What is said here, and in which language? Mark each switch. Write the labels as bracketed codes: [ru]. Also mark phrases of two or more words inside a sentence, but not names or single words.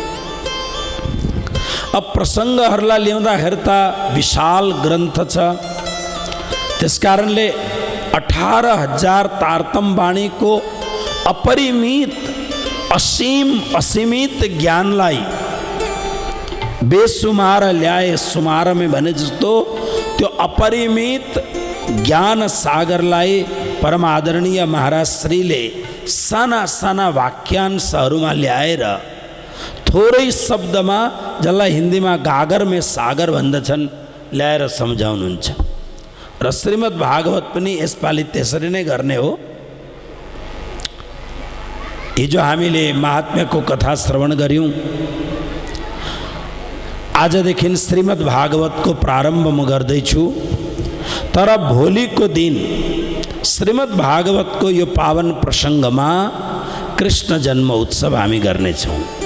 [ne] अब प्रसङ्गहरूलाई ल्याउँदाखेरि त विशाल ग्रन्थ छ त्यसकारणले 18,000 तारतम वाणीको अपरिमित असीमित ज्ञानलाई बेसुमार ल्याए सुमार में भने जस्तो त्यो अपरिमित ज्ञान सागरलाई परम आदरणीय महाराज श्रीले साना साना वाक्यांशहरूमा ल्याएर थोरै शब्दमा जसलाई हिन्दीमा [hi] गागर में सागर [ne] भन्दछन् ल्याएर सम्झाउनुहुन्छ र श्रीमद् भागवत पनि यसपालि त्यसरी नै गर्ने हो। हिजो हामीले महात्म्यको कथा श्रवण गर्यौं आजदेखि श्रीमद् भागवतको प्रारम्भ म गर्दैछु तर भोलिको दिन श्रीमद् भागवतको यो पावन प्रसङ्गमा कृष्ण जन्म उत्सव हामी गर्नेछौँ।